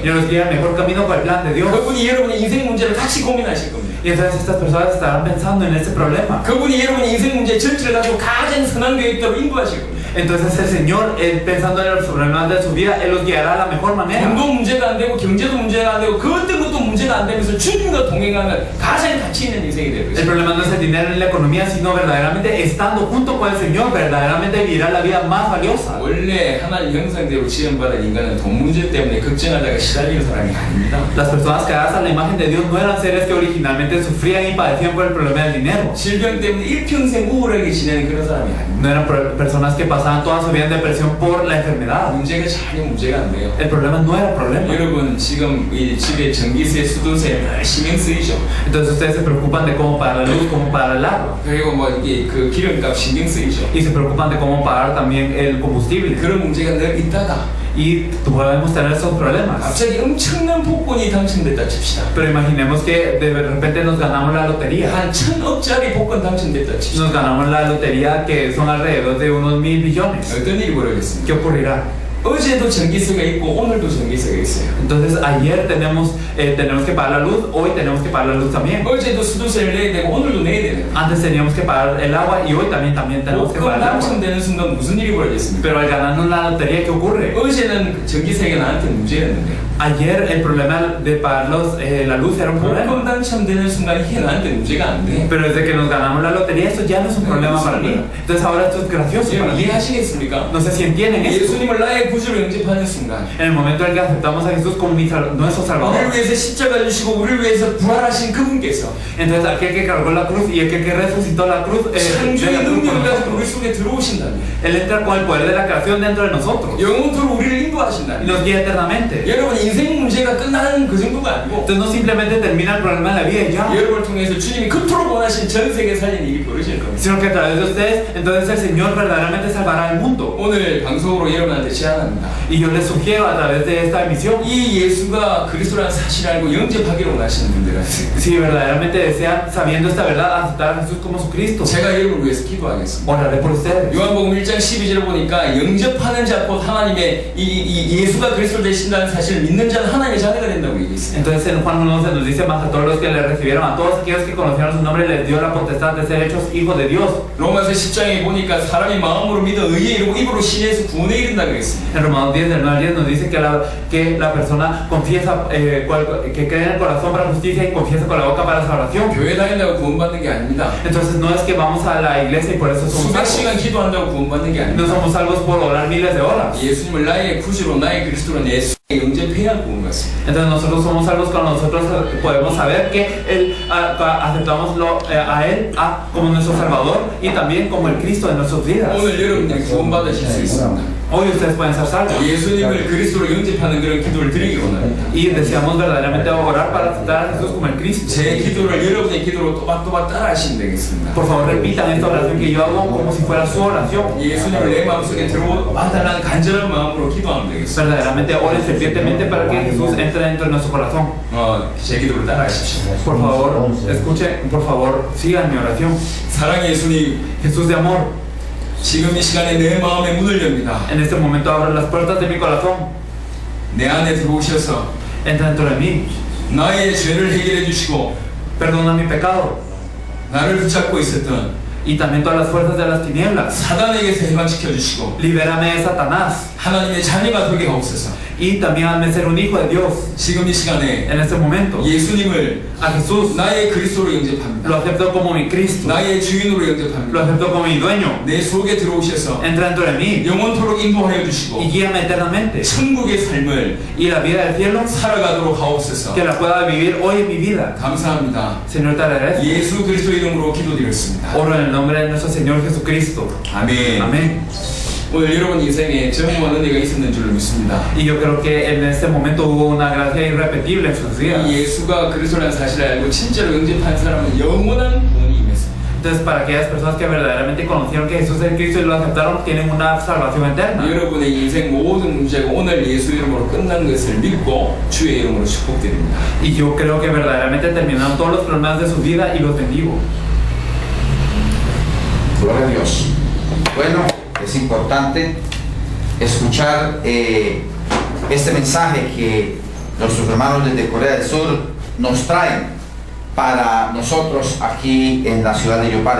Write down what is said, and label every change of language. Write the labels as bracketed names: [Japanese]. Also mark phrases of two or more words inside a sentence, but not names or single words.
[Spanish] Y los guía al mejor camino por el plan de Dios. [Korean] 그분이 여러분의 인생 문제를 같이 고민하실 겁니다. [Spanish] Y entonces estas personas estarán pensando en ese problema. [Korean] 그분이 여러분의 인생 문제 전체를 가지고 가장 선한 계획대로 인도하실 겁니다. [Spanish] Entonces el Señor, pensando en los problemas de su vida, Él los guiará de la mejor manera. [Korean] 돈도 문제가 안 되고 경제도 문제가 안 되고 그 어떤 것도 문제가 안 되면서 주님과 동행하는 가장 가치 있는 인생이 되고 [Spanish] El [Korean] 있습니다. [Spanish] problema no es el dinero ni la economía, sino verdaderamente estando junto con el Señor, verdaderamente vivirá la vida más valiosa. [Korean] 원래 하나님 형상대로 지음받은 인간은 돈 문제 때문에 걱정하다가 시달리는 사람이 아닙니다. [Spanish] Las personas creadas a la imagen de Dios no eran seres que originalmente sufrían y padecían por el problema del dinero. [Korean] 질병 때문에 일평생 우울하게 지내는 그런 사람이 아닙니다. [Spanish] No eran personas que pasaban toda su vida en depresión por la enfermedad. [Korean] 문제가 전혀 문제가 안 돼요. [Spanish] El problema no era problema. [Korean] 여러분 지금 이 집에 전기세, 수도세 늘 신경 쓰이죠. [Spanish] Entonces ustedes se preocupan de cómo pagar la luz, cómo pagar el agua. [Korean] 그리고 뭐 이게 그 기름값 신경 쓰이죠. [Spanish] Y se preocupan de cómo pagar también el combustible. [Korean] 그런 문제가 늘 있다가 [Spanish] Y podemos tener esos problemas. [Korean] 갑자기 엄청난 복권이 당첨됐다 칩시다. [Spanish] Pero imaginemos que de repente nos ganamos la lotería. [Korean] 한 1000억짜리 복권 당첨됐다 칩시다. [Spanish] Nos ganamos la lotería que son alrededor de unos 1,000 billones. [Korean] 어떤 일이 벌어졌습니까? [Spanish] ¿Qué ocurrirá? [Korean] 어제도 전기세가 있고 오늘도 전기세가 있어요. [Spanish] Entonces ayer tenemos que pagar la luz, hoy tenemos que pagar la luz también. [Korean] 어제도 수도세를 내야 되고 오늘도 내야 되는 거예요. [Spanish] Antes teníamos que pagar el agua y hoy también tenemos que [Korean] 복권 [Spanish] pagar el agua. [Korean] 당첨되는 순간 무슨 일이 벌어졌습니까? [Spanish] Pero al ganarnos la lotería, ¿qué ocurre? [Korean] 어제는 전기세가 나한테 문제였는데 [Spanish] Ayer el problema de pagar la luz era un [Korean] 복권 [Spanish] problema. [Korean] 당첨되는 순간 이게 나한테 문제가 안 돼. [Spanish] Pero desde que nos ganamos la lotería, esto ya no es un problema para mí. Entonces ahora esto es gracioso para [Korean] 여러분 [Spanish] mí. [Korean] 이해하시겠습니까? [Spanish] No sé si entienden esto. [Korean] 예수님을 나의 구주로 영접하는 순간 [Spanish] En el momento en que aceptamos a Jesús como nuestro Salvador, [Korean] 우리를 위해서 십자가 주시고 우리를 위해서 부활하신 그분께서 [Spanish] entonces aquel que cargó la cruz y aquel que resucitó la cruz, [Korean] 창조의 [Spanish] llega con [Korean] 능력을 가지고 [Spanish] nosotros. [Korean] 우리 속에 속에 들어오신다면, [Spanish] Él entra con el poder de la creación dentro de nosotros [Korean] 영원토록 우리를 [Spanish] y [Korean] 인도하신다면, [Spanish] nos guía eternamente. [Korean] 여러분 인생 문제가 끝나는 그 정도가 아니고 [Spanish] Entonces no simplemente termina el problema de la vida y ya, [Korean] 여러분을 통해서 주님이 그토록 원하신 전 세계 살리는 일이 벌어질 겁니다. [Spanish] sino que a través de ustedes, entonces el Señor verdaderamente salvará al mundo. [Korean] 오늘 방송으로 여러분한테 제안합니다. [Spanish] Y yo les sugiero a través de esta emisión, [Korean] 이 예수가 그리스도라는 사실을 알고 영접하기를 원하시는 분들은 [Spanish] si verdaderamente desean, sabiendo esta verdad, aceptar a Jesús como su Cristo, [Korean] 제가 여러분을 위해서 기도하겠습니다. [Spanish] oraré por ustedes. [Korean] 요한복음 1장 12절을 보니까 영접하는 자 곧 하나님의 이 예수가 그리스도 되신다는 사실을 믿는 자는 하나님의 자녀가 된다고 얘기했어요. [Spanish] Entonces en Juan 1:11 nos dice más a todos los que le recibieron, a todos aquellos que conocieron su nombre, les dio la potestad de ser hechos hijos de Dios. [Korean] 로마서 10장에 보니까 사람이 마음으로 믿어 의에 이르고 입으로 신에서 구원에 이른다 그랬습니다. [Spanish] En Romanos 10, del 9 al 10 nos dice que la persona confiesa, que cree en el corazón para justicia y confiesa con la boca para salvación. [Korean] 교회 다닌다고 구원받는 게 아닙니다. [Spanish] Entonces no es que vamos a la iglesia y por eso somos [Korean] 수백 [Spanish] salvos. [Korean] 시간 기도한다고 구원받는 게 [Spanish] No [Korean] 아닙니다. [Spanish] somos salvos por orar miles de horas. [Korean] 예수님을 나의 구주로 나의 그리스도로 예수에 영접해야 구원 받습니다. [Spanish] Entonces nosotros somos salvos cuando nosotros podemos saber que aceptamos a Él como nuestro Salvador y también como el Cristo de nuestras vidas. [Korean] 오늘 여러분들이 구원받으실 수 있습니다. [Spanish] Hoy ustedes pueden ser salvos. [Korean] 예수님을 그리스도로 영접하는 그런 기도를 드리기 원합니다. [Spanish] Y deseamos verdaderamente orar para aceptar a Jesús como el Cristo. [Korean] 제 기도를 여러분의 기도로 또박또박 따라 하시면 되겠습니다. [Spanish] Por favor repitan esta oración que yo hago como si fuera su oración. [Korean] 예수님을 내 마음속에 들어와달라는 간절한 마음으로 기도하면 되겠습니다. [Spanish] Verdaderamente oren fervientemente para que Jesús entre dentro de nuestro corazón. [Korean] 제 기도를 따라 하십시오. [Spanish] Por favor, escuchen, por favor, sigan mi oración. [Korean] 사랑의 예수님, [Spanish] Jesús de amor, [Korean] 지금 이 시간에 내 마음의 문을 엽니다. [Spanish] en este momento abro las puertas de mi corazón. [Korean] 내 안에 들어오셔서 [Spanish] Entra dentro de mí, [Korean] 나의 죄를 해결해 주시고 [Spanish] perdona mi pecado [Korean] 나를 붙잡고 있었던 [Spanish] y también todas las fuerzas de las tinieblas. [Korean] 사단에게서 해방시켜 주시고 [Spanish] Libérame de Satanás [Korean] 하나님의 자녀가 되게 하옵소서. [Spanish] y también hazme ser un hijo de Dios. [Korean] 지금 이 시간에 [Spanish] En este momento, [Korean] 예수님을 [Spanish] a Jesús [Korean] 나의 그리스도로 영접합니다. [Spanish] lo acepto como mi Cristo, [Korean] 나의 주인으로 [Spanish] lo [Korean] 영접합니다. [Spanish] acepto como mi dueño. [Korean] 내 속에 들어오셔서 [Spanish] Entra dentro de mí [Korean] 영원토록 인도하여 주시고 [Spanish] y guíame eternamente. [Korean] 천국의 삶을 [Spanish] Y la vida del cielo, [Korean] 살아가도록 하옵소서. [Spanish] que la pueda vivir hoy en mi vida. [Korean] 감사합니다. [Spanish] Señor, te agradezco. [Korean] 예수 그리스도 이름으로 기도드렸습니다. [Spanish] Oro en el nombre de nuestro Señor Jesucristo. [Korean] 아멘. [Spanish] Amén. [Korean] 오늘 여러분 인생에 전무한 은혜가 있었는 줄로 믿습니다. [Spanish] Y yo creo que en este momento hubo una gracia irrepetible en sus vidas. [Korean] 이 예수가 그리스도라는 사실을 알고 진짜로 영접한 사람은 영원한 구원이 임했습니다. [Spanish] Entonces, para aquellas personas que verdaderamente conocieron que Jesús es Cristo y lo aceptaron, tienen una salvación eterna. [Korean] 여러분의 인생 모든 문제가 오늘 예수 이름으로 끝난 것을 믿고 주의 이름으로 축복드립니다. [Spanish] Y yo creo que verdaderamente terminaron todos los problemas de su vida y los bendigo. Gloria a Dios. Bueno, es importante escuchar este mensaje que nuestros hermanos desde Corea del Sur nos traen para nosotros aquí en la ciudad de Yopal.